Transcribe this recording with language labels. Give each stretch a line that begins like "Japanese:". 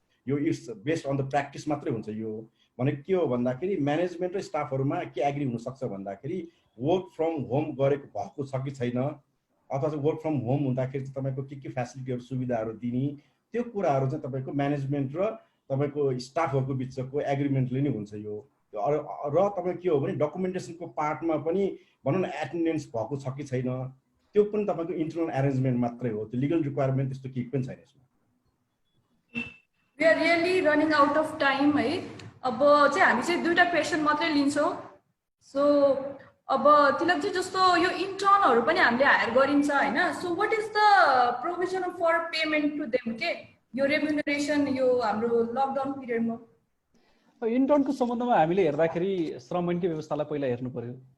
Nepali: यो
English: it's based on the practice
Nepali: मात्रै हुन्छ। यो भनेको के हो भन्दाखेरि म्यानेजमेन्ट र स्टाफहरूमा के एग्री हुनसक्छ भन्दाखेरि वर्क फ्रम होम गरेको भएको छ कि छैन, अथवा चाहिँ वर्क फ्रम होम हुँदाखेरि चाहिँ तपाईँको के फेसिलिटीहरू सुविधाहरू दिने, त्यो कुराहरू चाहिँ तपाईँको म्यानेजमेन्ट र तपाईँको स्टाफहरूको बिचको एग्रिमेन्टले नै हुन्छ यो। र तपाईँ के हो भने डकुमेन्टेसनको पार्टमा पनि भनौँ न एटेन्डेन्स भएको छ कि छैन, त्यो पनि तपाईँको इन्टरनल एरेन्जमेन्ट मात्रै हो, त्यो लिगल रिक्वायरमेन्ट त्यस्तो केही पनि छैन यसमा।
English: we are really running out of time
Nepali: है। अब चाहिँ हामी चाहिँ दुईवटा क्वेसन मात्रै लिन्छौँ। सो अब तिलकजी जस्तो यो इन्टर्नहरू पनि हामीले हायर गरिन्छ होइन,
English: so what is the provision for payment to them
Nepali: के यो रेम्युनरेसन यो हाम्रो लकडाउन पिरियडमा? इन्टर्नको सम्बन्धमा हामीले हेर्दाखेरि श्रम ऐनकै व्यवस्थालाई पहिला हेर्नु पर्यो।